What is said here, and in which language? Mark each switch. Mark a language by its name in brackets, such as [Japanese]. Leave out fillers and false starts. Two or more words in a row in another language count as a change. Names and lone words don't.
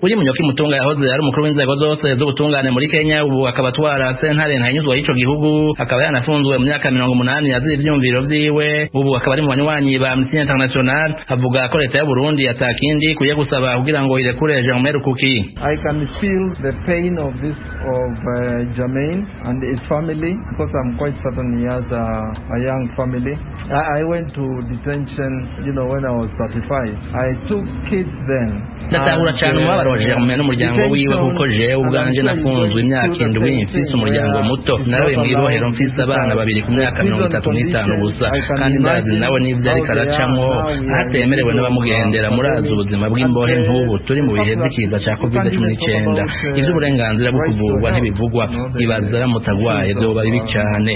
[Rundi] Uri Munyoki Mutunga yahoze ari umukuru w'inzego zose z'ubutungane muri Kenya, ubu akaba atwara sentare ntanyuzwa y'ico gihugu, akaba yanafunzwe mu myaka 80 yazira ivyumviro vyiwe. Ubu akaba ari mu banywanyi ba Amnesty International, avuga ko leta y'u Burundi yatakindi kuye gusaba kugira ngo irekure Germain Rukuki. [English] I can feel the pain of this of Germain and his family, because I'm quite certain he has a young family. I went to detention, when I was 35. I took kids then. [Rundi] Ndatahura cyane umubabaro wa Germain n'umuryango wiwe kuko jewe ubwanje nafunzwe imyaka 7 mfise umuryango muto, nawe mwirohero mfise abana babiri ku myaka 35 gusa, kandi ndazi nawe n'ivyo ariko aracamwo atemerewe n'abamugendera. Murazi ubuzima bw'imbohe nk'ubu turi mu bihe by'ikiza cya COVID-19, ivy'uburenganzira bwo kuvurwa ntibivugwa, ibaza mutagwaye byoba bibi cyane.